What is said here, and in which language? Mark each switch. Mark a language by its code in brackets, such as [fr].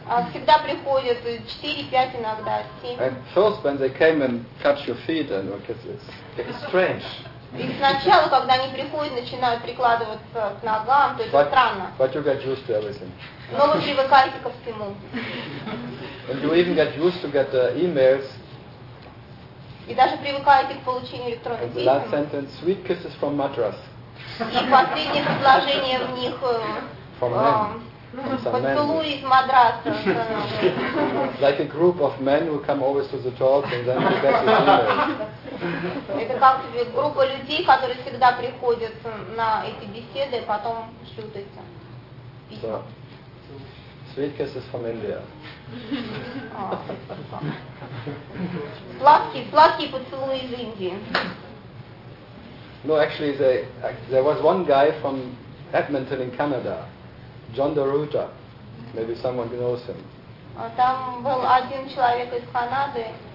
[ru] Всегда приходят 4-5 иногда, 7. [en] And first when they came and touch your feet and look at this, it's strange. [ru] И сначала, когда они приходят, начинают прикладываться к ногам, то это странно. [en] But you get used to everything. [ru] Но вы привыкаете ко всему. [en] And you even get used to get emails. [ru] И даже привыкаете к получению электронных писем. [en] And the last sentence, sweet kisses from Madras. [ru] И последнее предложение в них. Поцелуй из Мадраса. [en] Like a group of men who come always to the talk and then they get the email. [ru] Это как группа людей, которые всегда приходят на эти беседы, потом шлют эти письма. [en] Sweet kisses from India. [ru] Сладкие поцелуи из Индии. [en] No, actually, there was one guy from Edmonton in Canada. John DeRuta, maybe someone knows him. [ru] Там был один человек из Канады,